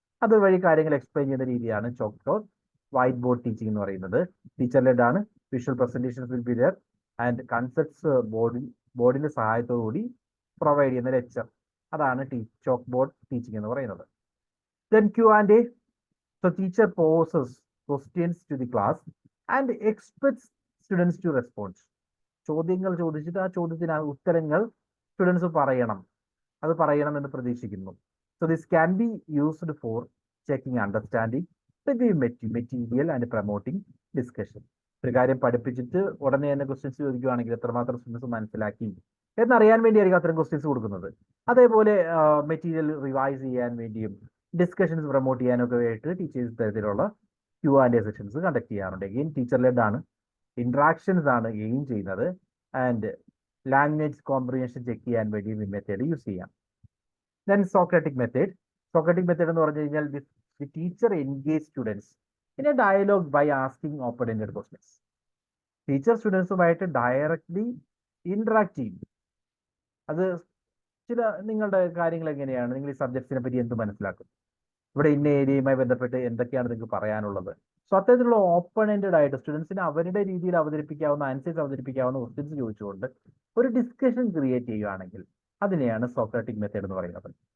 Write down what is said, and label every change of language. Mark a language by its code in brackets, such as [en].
[ml] അതുവഴി കാര്യങ്ങൾ എക്സ്പ്ലെയിൻ ചെയ്യുന്ന രീതിയാണ് chalk board white board teaching എന്ന് പറയുന്നത്. ടീച്ചർ ലെഡ് ആണ്, [en] visual presentations will be there and concepts [ml] ബോർഡിന്റെ സഹായത്തോടുകൂടി പ്രൊവൈഡ് ചെയ്യുന്ന ലെക്ചർ. അതാണ് ചോക്ക് ബോർഡ് ടീച്ചിങ് എന്ന് പറയുന്നത്. [en] Then Q&A. So teacher poses questions to the class and expects students to respond. [ml] ചോദ്യങ്ങൾ ചോദിച്ചിട്ട് ആ ചോദ്യത്തിന് ഉത്തരങ്ങൾ സ്റ്റുഡൻസ് പറയണമെന്ന് പ്രതീക്ഷിക്കുന്നു. [en] So this can be used for checking understanding, reviewing material and promoting discussion. [ml] ഒരു കാര്യം പഠിപ്പിച്ചിട്ട് ഉടനെ തന്നെ ക്വസ്റ്റ്യൻസ് ചോദിക്കുകയാണെങ്കിൽ എത്രമാത്രം സ്റ്റുഡൻസ് മനസ്സിലാക്കി എന്നറിയാൻ വേണ്ടിയായിരിക്കും അത്തരം ക്വസ്റ്റ്യൻസ് കൊടുക്കുന്നത്. അതേപോലെ മെറ്റീരിയൽ റിവൈസ് ചെയ്യാൻ വേണ്ടിയും ഡിസ്കഷൻസ് പ്രൊമോട്ട് ചെയ്യാനൊക്കെ ആയിട്ട് ടീച്ചേഴ്സ് തരത്തിലുള്ള Q&A സെഷൻസ് കണ്ടക്ട് ചെയ്യാറുണ്ട്. എഗെയിൻ ടീച്ചർ ലെഡ് ആണ്, ഇന്ററാക്ഷൻസ് ആണ് എയിം ചെയ്യുന്നത്. ആൻഡ് ലാംഗ്വേജ് കോംപ്രിഹെൻഷൻ ചെക്ക് ചെയ്യാൻ വേണ്ടി ഈ മെത്തേഡ് യൂസ് ചെയ്യാം. [en] Then Socratic method. Socratic method [ml] എന്ന് പറഞ്ഞു കഴിഞ്ഞാൽ [en] the teacher engage students in a dialogue by asking open-ended questions. [ml] Teacher സ്റ്റുഡൻസുമായിട്ട് directly interact ചെയ്യും. അത് ചില നിങ്ങളുടെ കാര്യങ്ങൾ എങ്ങനെയാണ്, നിങ്ങൾ ഈ സബ്ജക്ട്സിനെ പറ്റി എന്ത് മനസ്സിലാക്കും, ഇവിടെ ഇന്ന ഏരിയയുമായി ബന്ധപ്പെട്ട് എന്തൊക്കെയാണ് നിങ്ങൾക്ക് പറയാനുള്ളത്. സോ അത്തരത്തിലുള്ള ഓപ്പൺ എൻഡഡ് ആയിട്ട് സ്റ്റുഡൻസിന് അവരുടെ രീതിയിൽ അവതരിപ്പിക്കാവുന്ന ആൻസേഴ്സ് അവതരിപ്പിക്കാവുന്ന ക്വസ്റ്റ്യൻസ് ചോദിച്ചുകൊണ്ട് ഒരു ഡിസ്കഷൻ ക്രിയേറ്റ് ചെയ്യുകയാണെങ്കിൽ അതിനെയാണ് സോക്രാറ്റിക് മെത്തേഡ് എന്ന് പറയുന്നത്.